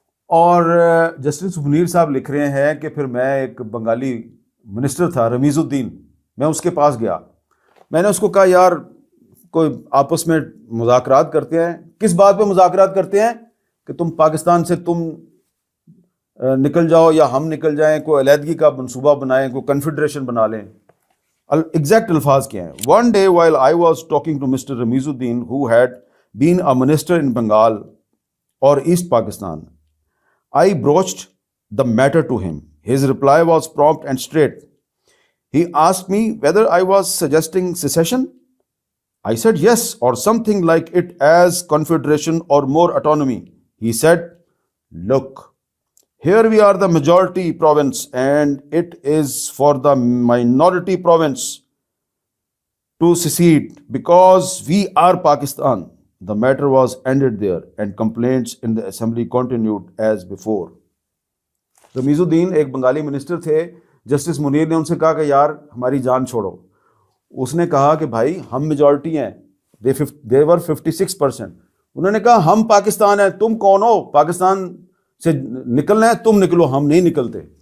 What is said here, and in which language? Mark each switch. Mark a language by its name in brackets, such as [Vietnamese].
[Urdu] اور جسٹس منیر صاحب لکھ رہے ہیں کہ پھر میں ایک بنگالی منسٹر تھا رمیز الدین، میں اس کے پاس گیا، میں نے اس کو کہا یار کوئی آپس میں مذاکرات کرتے ہیں۔ کس بات پہ مذاکرات کرتے ہیں؟ کہ تم پاکستان سے تم نکل جاؤ یا ہم نکل جائیں، کوئی علیحدگی کا منصوبہ بنائیں، کوئی کنفیڈریشن بنا لیں۔ ایگزیکٹ الفاظ کیا ہیں؟ [English] One day while I was talking to Mr. Ramizuddin, who had been a minister in Bengal or East Pakistan, I broached the matter to him. His reply was prompt and straight. He asked me whether I was suggesting secession. I said yes, or something like it, as confederation or more autonomy. He said, look, here we are the majority province and it is for the minority province to secede because we are Pakistan. The matter was ended there and complaints in the assembly continued as before. [Urdu] Ramiz الدین ایک Bengali minister تھے. Justice Munir نے ان سے کہا کہ یار ہماری جان چھوڑو. اس نے کہا کہ بھائی ہم میجورٹی ہیں, [English] they were 56%. [Urdu] انہوں نے کہا ہم پاکستان ہیں, تم کون ہو, پاکستان سے نکلنا ہے تم نکلو, ہم نہیں نکلتے.